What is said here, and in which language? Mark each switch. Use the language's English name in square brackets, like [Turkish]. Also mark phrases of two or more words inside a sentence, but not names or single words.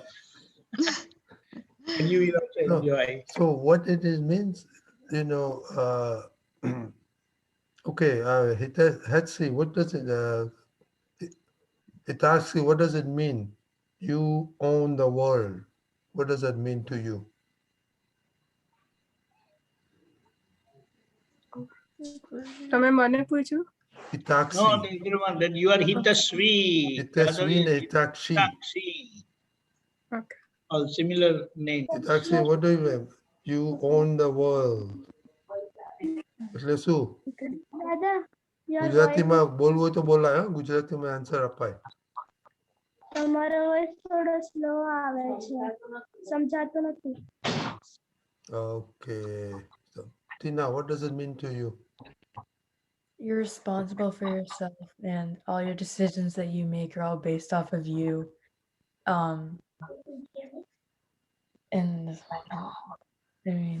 [English] And you will also no. enjoy. So what it is means, you know. Okay. Hetzi, what does it? It asks you, what does it mean? You own the world. What does that mean to you? [Gujarati] તમે મને પૂછ્યું? [English] No, Itaksi. the other one, that you are Hitasvi. The other Itasvin is Itakshi. Hitaksi. Okay. All similar names. Itaksi, what do you have? You own the world. [Gujarati] એટલે શું? દાદા, [English] your voice [Gujarati] ગુજરાતીમાં બોલવું હોય તો બોલાય, ગુજરાતીમાં આન્સર અપાય. તમારો વોઇસ થોડો સ્લો આવે છે, સમજાતો નથી. [English] Okay. So, Tina, what does it mean to you? You're responsible for yourself, and all your decisions that you make are all based off of you. And I mean,